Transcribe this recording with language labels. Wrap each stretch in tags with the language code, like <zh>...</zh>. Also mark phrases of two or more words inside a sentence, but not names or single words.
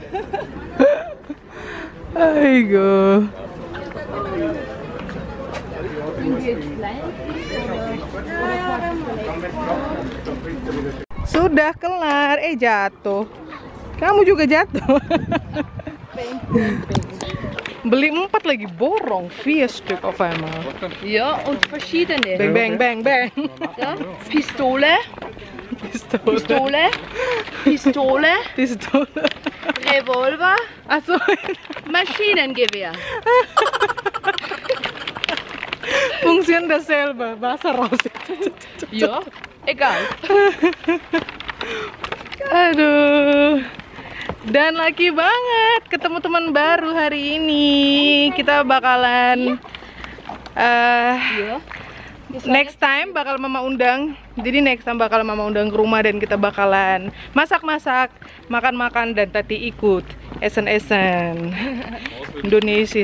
<id>Aigo. Sudah kelar, jatuh. Kamu juga jatuh. Beli 4 lagi, borong 4</id> <de>Stück auf einmal. Ja, und verschiedene. Bang, bang, bang, bang. Ja, Pistole, Revolver, Achso. Maschinengewehr. Funktion dasselbe, Wasser raus. Ja, egal.</de> <id>Aduh. Dan laki banget ketemu teman baru hari ini. Kita bakalan</id> <en>next time</en> <id>bakal Mama undang. Jadi</id> <en>next time</en> <id>bakal Mama undang ke rumah dan kita bakalan masak-masak, makan-makan, dan tadi ikut esen-esen Indonesia.</id>